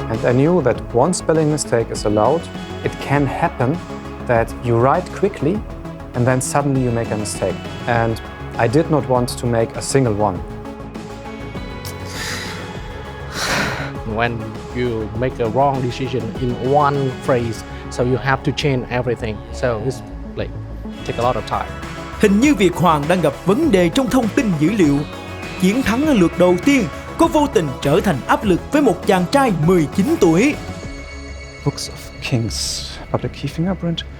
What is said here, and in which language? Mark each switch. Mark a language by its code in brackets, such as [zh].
[en] I knew that one spelling mistake is allowed. It can happen that you write quickly and then suddenly you make a mistake. And I did not want to make a single one. When you make a wrong decision in one phrase, so you have to change everything. So it's like take a lot of time. [vi] Hình như Việt Hoàng đang gặp vấn đề trong thông tin dữ liệu. Chiến thắng ở lượt đầu tiên có vô tình trở thành áp lực với một chàng trai 19 tuổi. Books of Kings, Public Key Fingerprint.